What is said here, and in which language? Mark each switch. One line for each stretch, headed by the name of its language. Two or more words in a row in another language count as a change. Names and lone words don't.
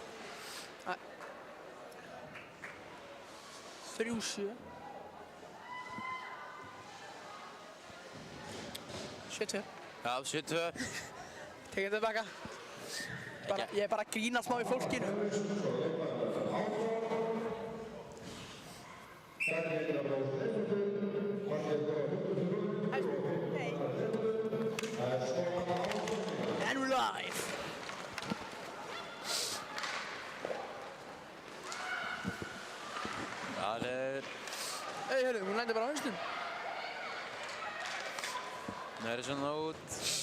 Icelandic: 3-7. 7-2. Já, 7-2. Tekið þetta tilbaka. Ég er bara að grína smá í fólkinu.
English: And we're live.
Icelandic: Það er... Heyrðu, hún lendir bara á hausnum. Það er svona út.